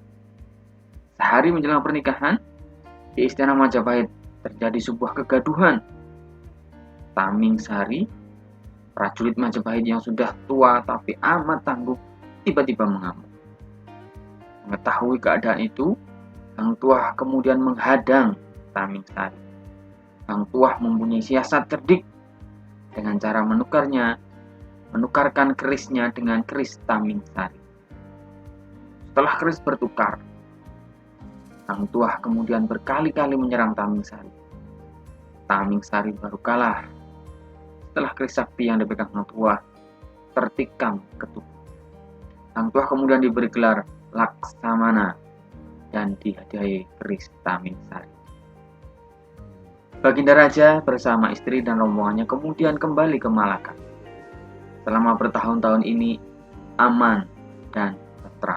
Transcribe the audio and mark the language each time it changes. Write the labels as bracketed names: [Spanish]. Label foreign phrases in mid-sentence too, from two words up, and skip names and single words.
[Indonesian] Sehari menjelang pernikahan, di Istana Majapahit terjadi sebuah kegaduhan. Taming Sari, prajurit Majapahit yang sudah tua tapi amat tangguh, tiba-tiba mengamuk. Mengetahui keadaan itu, Hang Tuah kemudian menghadang Taming Sari. Hang Tuah mempunyai siasat cerdik dengan cara menukarkan kerisnya dengan keris Taming Sari. Setelah keris bertukar, Hang Tuah kemudian berkali-kali menyerang Taming Sari. Taming Sari baru kalah setelah keris sakti yang dipegang Hang Tuah tertikam ke tubuh. Hang Tuah kemudian diberi gelar Laksamana dan dihadiahi keris Taming Sari. Baginda Raja bersama istri dan rombongannya kemudian kembali ke Malaka. Selama bertahun-tahun ini aman dan tentram.